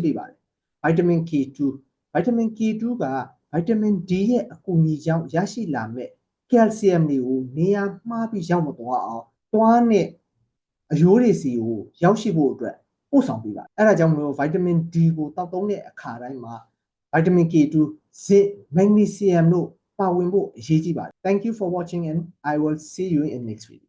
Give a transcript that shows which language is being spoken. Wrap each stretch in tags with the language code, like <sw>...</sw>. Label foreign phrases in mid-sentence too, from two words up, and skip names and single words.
<my>ပေးပါတယ်</my> <en>vitamin K2</en> <my>က</my> <en>vitamin D</en> <my>ရဲ့အကူအညီကြောင့်ရရှိလာမဲ့ကယ်လ်ဆီယမ်တွေကိုနေရာမှားပြီးရောက်မသွားအောင်သွားနဲ့အယိုးတွေစီကိုရောက်ရှိဖို့အတွက်ပို့ဆောင်ပေးပါတယ်အဲ့ဒါကြောင့်မလို့</my> <en>vitamin D</en> <my>ကိုတောက်သုံးတဲ့အခါတိုင်းမှာ</my> <en>vitamin K2 zinc magnesium</en> <my>တို့ပါဝင်ဖို့အရေးကြီးပါတယ်</my> <en>Thank you for watching and I will see you in next video</en>